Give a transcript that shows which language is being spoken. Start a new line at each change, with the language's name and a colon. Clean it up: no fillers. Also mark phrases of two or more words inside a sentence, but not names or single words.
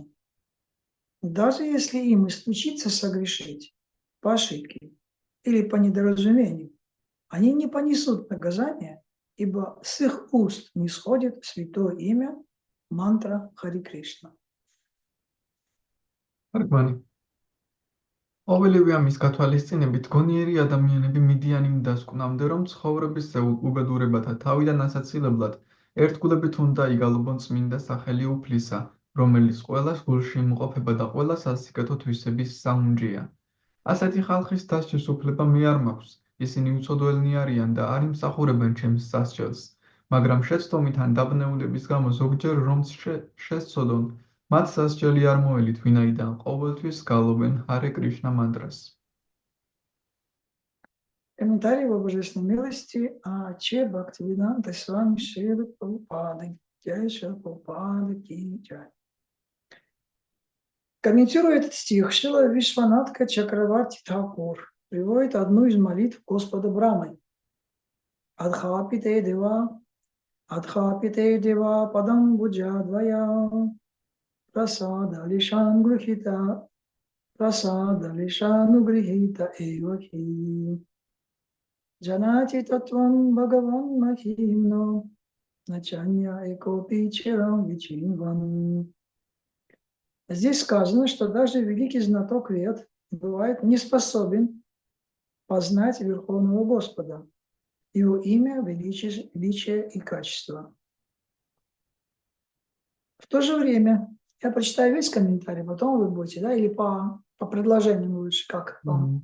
Russian: Даже если им и случится согрешить по ошибке или по недоразумению, они не понесут наказания, ибо с их уст не сходит святое имя мантра Хари Кришна. Аргвани.
Georgian: ყოველივე ამის გათვალისწინებით გონიერი ადამიანები მიდიანი დასკვნამდე, რომ ცხოვრების უბედურებათა თავიდან ასაცილებლად ერთგულებით უნდა იგალობონ წმინდა სახელი უფლისა, რომელიც ყველას გულში იმყოფება და ყველას ასიკეთო თვისების საუნჯეა. ასეთი ხალხის დასჯის უფლება მე არ მაქვს. ისინი უცოდველნი არიან და არ იმსახურებენ ჩემს სასჯელს, მაგრამ შეცდომით ან დაბნეულების გამო ზოგჯერ რომც შესწოდონ, მათ სასჯელი არ მოელით, ვინაიდან ყოველთვის გალობენ Харе Кришна мантрас.
Russian: Комментарий его божественной милости Че Бхактивиданта Свами Шрила Прабхупады. Джай Шрила Прабхупады Ки Джай. Комментируя этот стих, Шрила Вишванатха Чакраварти Тхакур приводит одну из молитв Господа Брамы.
Sanskrit: अथापिते देव पदाम् बुजद्वय प्रसाद लेशान् गृहीत एवहि. जानाति तत्त्वं भगवन् महिम्नो नचान्य एकोऽपि चिरं विचिन्वन्.
Russian: Здесь сказано, что даже великий знаток вед бывает не способен познать Верховного Господа, Его имя, величие и качество. В то же время, я прочитаю весь комментарий, потом вы будете, да, или по предложениям лучше, как вам?